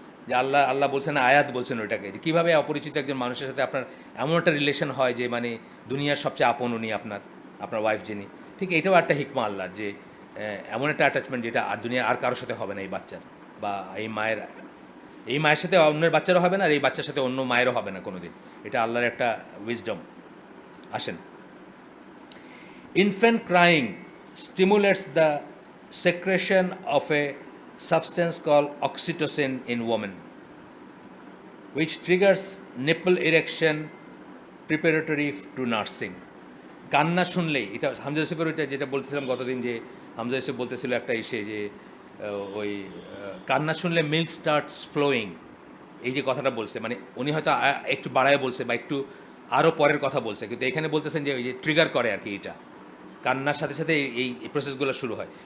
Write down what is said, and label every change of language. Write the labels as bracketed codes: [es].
[bn] যে আল্লাহ বলছেন, আয়াত বলছেন ওইটাকে, যে কীভাবে অপরিচিত একজন মানুষের সাথে আপনার এমন একটা রিলেশন হয় যে মানে দুনিয়ার সবচেয়ে আপন উনি আপনার ওয়াইফ যিনি, ঠিক এটাও একটা হিকমা আল্লাহর, যে এমন একটা অ্যাটাচমেন্ট যেটা আর দুনিয়ার আর কারোর সাথে হবে না এই বাচ্চার বা এই মায়ের। এই মায়ের সাথে অন্যের বাচ্চারও হবে না, আর এই বাচ্চার সাথে অন্য মায়েরও হবে না কোনো দিন। এটা আল্লাহর একটা উইজডম। আসেন, [en] infant crying stimulates the secretion of a substance called oxytocin in women, which triggers nipple erection preparatory to nursing. [bn] কান্না শুনলেই, এটা হামজা ইউসুফের ওইটা যেটা বলতেছিলাম গতদিন, যে হামজা ইউসুফ বলতেছিল একটা ইসে যে ওই কান্না শুনলে [en] milk starts flowing, [bn] এই যে কথাটা বলছে, মানে উনি হয়তো একটু বাড়ায় বলছে বা একটু আরও পরের কথা বলছে, কিন্তু এখানে বলতেছেন যে ওই যে ট্রিগার করে আর কি, এটা কান্নার সাথে সাথে এই প্রসেসগুলো শুরু হয়।